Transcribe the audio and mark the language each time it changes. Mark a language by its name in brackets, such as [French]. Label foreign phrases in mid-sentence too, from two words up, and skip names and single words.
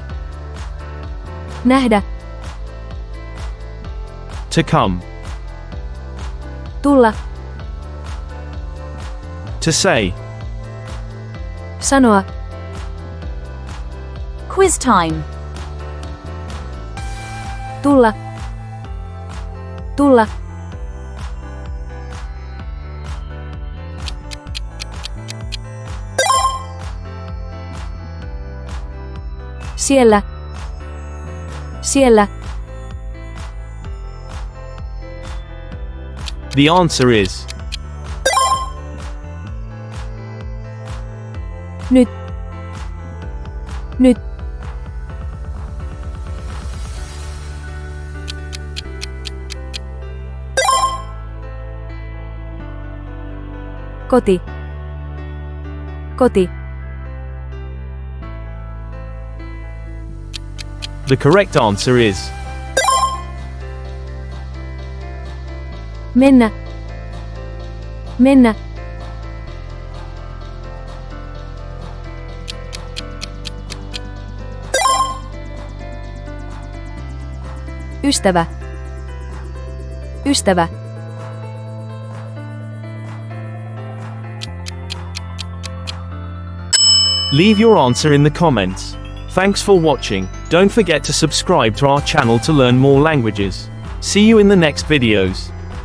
[Finnish] Nähdä. [English] to come, [Finnish] Tulla. [English] to say. [Finnish] Sanoa. [English] Quiz time. [Finnish] Tulla. Tulla. Siellä. Siellä. [English] The answer is [Finnish] Nyt. Nyt. Koti. Koti. [English] the correct answer is [Finnish] Mennä. Mennä. Ystävä. Ystävä. [English] Leave your answer in the comments. Thanks for watching. Don't forget to subscribe to our channel to learn more languages. See you in the next videos.